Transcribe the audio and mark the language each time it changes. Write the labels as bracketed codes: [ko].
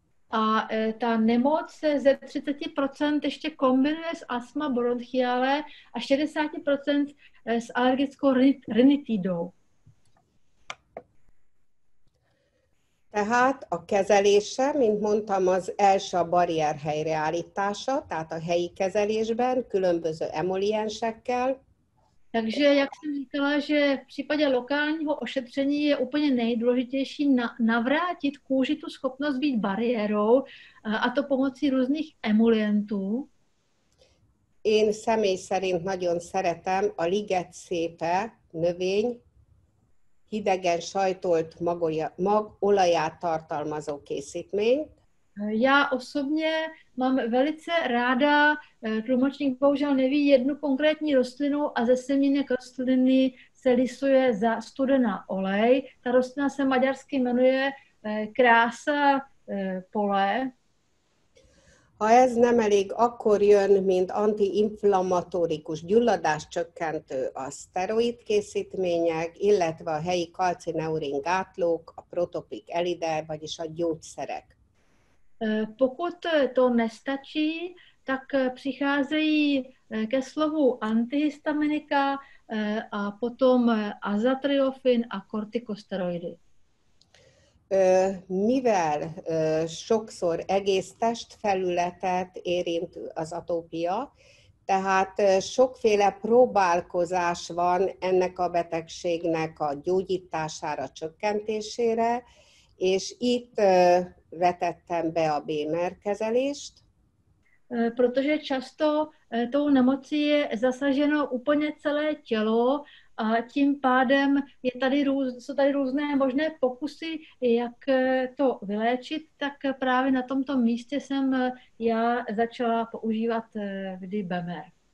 [cs] A ta nemoc se ze 30% ještě kombinuje s astma bronchiale a 60% s alergickou rinitidou. [hu] Tehát a kezelése, mint mondtam, az első a barrier helyreállítása, tehát a helyi kezelésben különböző emoliensekkel. [cs] Takže, jak jsem říkala, že v případě lokálního ošetření je úplně nejdůležitější navrátit kůži tu schopnost být bariérou, a to pomocí různých emolientů. [hu] Én személy szerint nagyon szeretem a ligetszépe növény hidegen sajtolt magolaját tartalmazó készítményt. [cs] Já osobně mám velice ráda, tlumočník bohužel neví jednu konkrétní rostlinu a ze semínek rostliny se lisuje za studená olej. Ta rostlina se maďarsky jmenuje krása pole. [hu] Ha ez nem elég, akkor jön, mint antiinflammatórikus gyulladáscsökkentő a szteroid készítmények, illetve a helyi kalcineurin gátlók, a protopik elide, vagyis a gyógyszerek. [cs] Pokud to nestačí, tak přicházejí ke slovu antihistaminika a potom azatriofin a kortikosteroidy. [hu] Mivel sokszor egész testfelületet érint az atópia, tehát sokféle próbálkozás van ennek a betegségnek a gyógyítására, csökkentésére, és itt vetettem be a BMR kezelést. [cs] Protože často tou nemocí je zasaženo úplně celé tělo a tím pádem jsou tady různé možné pokusy, jak to vyléčit, tak právě na tomto místě jsem já začala používat vždy BMR.